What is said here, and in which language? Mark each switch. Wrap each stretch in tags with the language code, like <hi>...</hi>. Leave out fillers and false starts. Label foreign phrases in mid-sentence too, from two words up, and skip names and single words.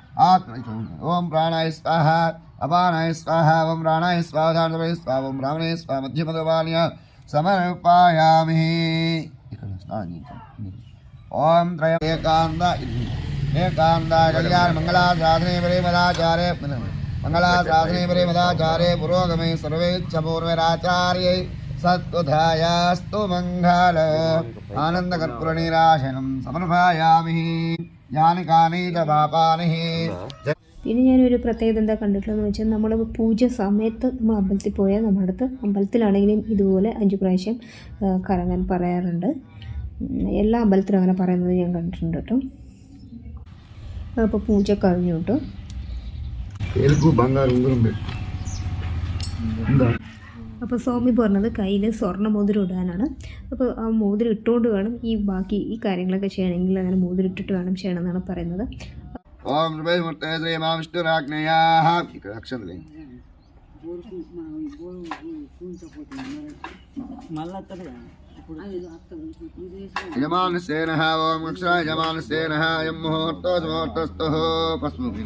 <sa>ഓം പ്രാണായ സ്വാഹ അപാനായ സ്വാഹ. ഓം പ്രാണായ സ്വാധാനമണി സ്വാ. ഓം ബ്രാഹ്മണേ സ്വാ മധ്യേ മധ്യമാന്യ സമർപ്പയാമി. ഓം ത്രയം ഏകാന്ത ഏകാന്തായ കല്യാണ മംഗളാസാധനെ പരിമദാചാരേ मंगलासाधने परिमदाचारे पुरोगमे सर्वेच्छ पूर्वराचार्यै सत्वधायास्तु मंगल. आनन्दकर्पूरनीराशनं समर्पयामि. यानि कानि च पापानि.</sa> <ml>പിന്നെ ഞാനൊരു പ്രത്യേകത എന്താ കണ്ടിട്ടുള്ളതെന്ന് വെച്ചാൽ, നമ്മൾ പൂജ സമയത്ത് നമ്മൾ അമ്പലത്തിൽ പോയാൽ നമ്മുടെ അടുത്ത് അമ്പലത്തിലാണെങ്കിലും ഇതുപോലെ 5 പ്രാവശ്യം കറങ്ങാൻ പറയാറുണ്ട്. എല്ലാ അമ്പലത്തിലും അങ്ങനെ പറയുന്നത് ഞാൻ കണ്ടിട്ടുണ്ട് കേട്ടോ. അപ്പോൾ പൂജ കഴിഞ്ഞു കേട്ടോ. അപ്പോൾ സ്വാമി പറഞ്ഞത് കയ്യിൽ സ്വർണ്ണ മോതിരം ഇടാനാണ്. അപ്പോൾ ആ മോതിരം ഇട്ടുകൊണ്ട് വേണം ഈ ബാക്കി ഈ കാര്യങ്ങളൊക്കെ ചെയ്യണമെങ്കിൽ അങ്ങനെ മോതിരം ഇട്ടിട്ട് വേണം ചെയ്യണമെന്നാണ് പറയുന്നത്.</ml> <sa>ഓം యజమానసేనః. ఓం అక్షరాయ యజమానసేనః. యం ముహూర్తో ముహూర్తస్థః పస్ముఖి.</sa>